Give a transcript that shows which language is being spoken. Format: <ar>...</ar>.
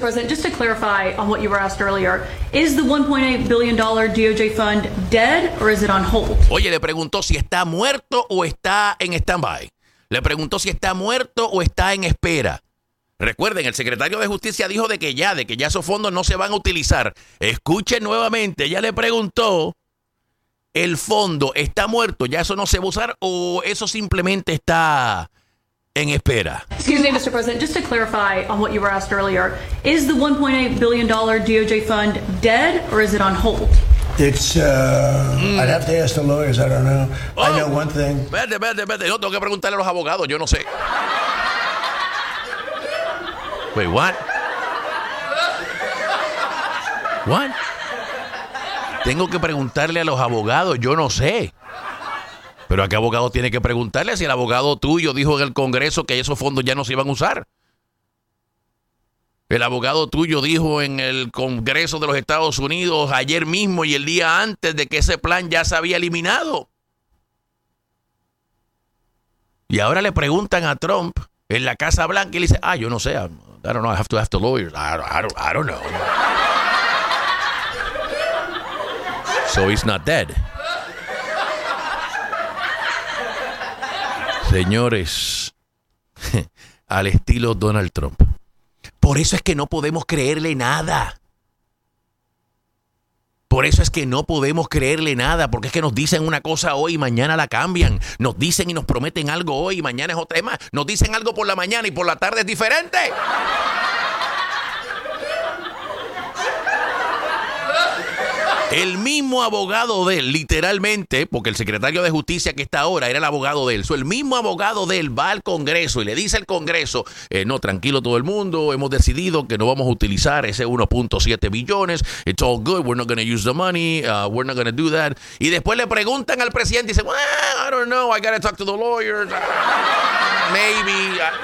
<en>President, just to clarify on what you were asked earlier, is the $1.8 billion DOJ fund dead or is it on hold?</en> <es>Oye, le preguntó si está muerto o está en standby. Le preguntó si está muerto o está en espera. Recuerden, el secretario de Justicia dijo de que ya esos fondos no se van a utilizar. Escuchen nuevamente, ya le preguntó. ¿El fondo está muerto? ¿Ya eso no se va a usar o eso simplemente está en espera?</es> <en>Excuse me, Mr. President, just to clarify on what you were asked earlier, is the $1.8 billion DOJ fund dead or is it on hold? It's, I'd have to ask the lawyers, I don't know. Oh, I know one thing.</en> <es>Espérate, no, tengo que preguntarle a los abogados, yo no sé.</es> <en>Wait, what?</en> <es>What? Tengo que preguntarle a los abogados, yo no sé. ¿Pero a qué abogado tiene que preguntarle si el abogado tuyo dijo en el Congreso que esos fondos ya no se iban a usar? El abogado tuyo dijo en el Congreso de los Estados Unidos ayer mismo y el día antes de que ese plan ya se había eliminado. Y ahora le preguntan a Trump en la Casa Blanca y le dice, yo no sé,</es> <en>I don't know, I have to ask the lawyers, I don't know. So he's not dead.</en> <es>Señores, al estilo Donald Trump. Por eso es que no podemos creerle nada. Por eso es que no podemos creerle nada, porque es que nos dicen una cosa hoy y mañana la cambian. Nos dicen y nos prometen algo hoy y mañana es otra. Es más, nos dicen algo por la mañana y por la tarde es diferente. El mismo abogado de él, literalmente, porque el secretario de justicia que está ahora era el abogado de él. El mismo abogado de él va al Congreso y le dice al Congreso, no, tranquilo todo el mundo, hemos decidido que no vamos a utilizar ese 1.7 billones.</es> <en>It's all good, we're not going to use the money, we're not going to do that.</en> <es>Y después le preguntan al presidente y dicen,</es> <en>well, I don't know, I got to talk to the lawyers, maybe.</en>